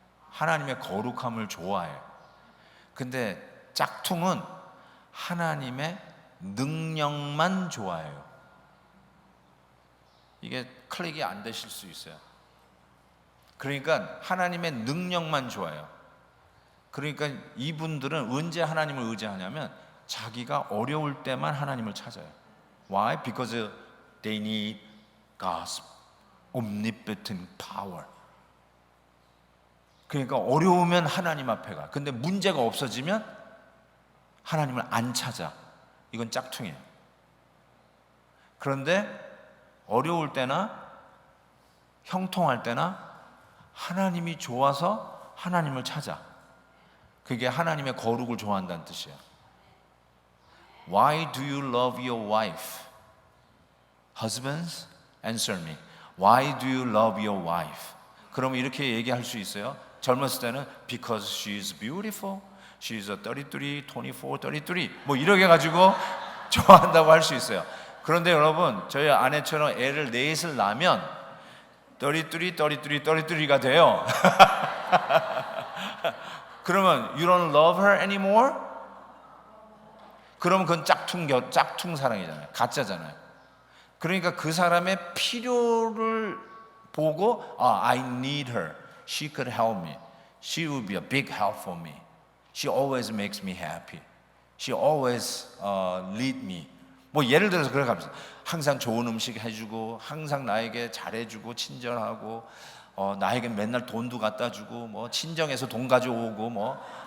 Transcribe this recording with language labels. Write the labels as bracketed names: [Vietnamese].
[Korean] 하나님의 거룩함을 좋아해요. 근데 짝퉁은 하나님의 능력만 좋아해요. 이게 클릭이 안 되실 수 있어요. 그러니까 하나님의 능력만 좋아해요. 그러니까 이분들은 언제 하나님을 의지하냐면 자기가 어려울 때만 하나님을 찾아요. [English] Why? Because they need God's omnipotent power. [Korean] 그러니까 어려우면 하나님 앞에 가. 근데 문제가 없어지면 하나님을 안 찾아. 이건 짝퉁이에요. 그런데 어려울 때나 형통할 때나 하나님이 좋아서 하나님을 찾아. 그게 하나님의 거룩을 좋아한다는 뜻이에요. [English] Why do you love your wife? Husbands, answer me. Why do you love your wife? [Korean] 그러면 이렇게 얘기할 수 있어요. 젊었을 때는 [English] because she is beautiful. She is a 33, 24, 33. [Korean] 뭐 이렇게 가지고 좋아한다고 할 수 있어요. 그런데 여러분, 저희 아내처럼 애를 넷을 낳으면 33, 33, 33가 돼요. 그러면 [English] you don't love her anymore? [Korean] 그러면 그건 짝퉁 사랑이잖아요. 가짜잖아요. 그러니까 그 사람의 필요를 보고 [English] I need her. She could help me. She would be a big help for me. She always makes me happy. She always lead me. [Korean] 뭐 예를 들어서 그렇게 합시다. 항상 좋은 음식 해주고, 항상 나에게 잘해주고, 친절하고, 나에게 맨날 돈도 갖다 주고, 뭐 친정에서 돈 가져오고, 뭐.